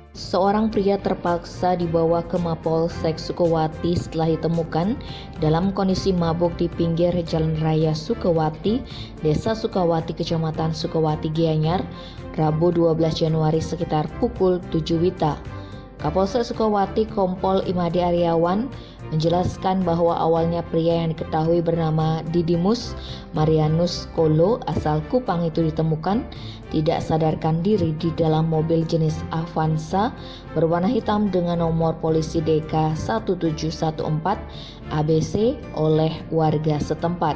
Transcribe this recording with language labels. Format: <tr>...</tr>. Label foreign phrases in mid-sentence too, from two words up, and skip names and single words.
<id>Seorang pria terpaksa dibawa ke Mapolsek Sukawati setelah ditemukan dalam kondisi mabuk di pinggir Jalan Raya Sukawati, Desa Sukawati, Kecamatan Sukawati, Gianyar, Rabu 12 Januari sekitar pukul 7 WITA. Kapolsek Sukawati Kompol Imade Aryawan menjelaskan bahwa awalnya pria yang diketahui bernama Didimus Marianus Kolo asal Kupang itu ditemukan tidak sadarkan diri di dalam mobil jenis Avanza berwarna hitam dengan nomor polisi DK 1714 ABC oleh warga setempat.</id>